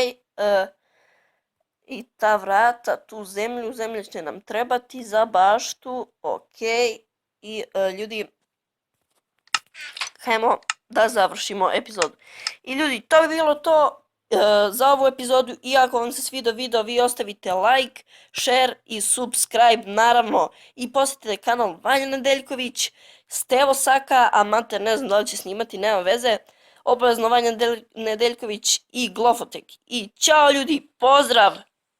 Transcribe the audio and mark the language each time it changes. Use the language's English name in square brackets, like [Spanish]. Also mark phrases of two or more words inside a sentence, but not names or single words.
[Bosnian] i ta vrata, tu zemlja će nam trebati za baštu, ok, i ljudi, hajmo da završimo epizodu. I ljudi, to bi bilo to za ovu epizodu, i ako vam se svidio video, vi ostavite [English] like, share [Bosnian] i subscribe, naravno, i posjetite kanal Vanja Nedeljković, Stevo Saka, amater, ne znam da li će snimati, nema veze, obavezno Vanja Nedeljković i Glavotek. I ćao ljudi, pozdrav!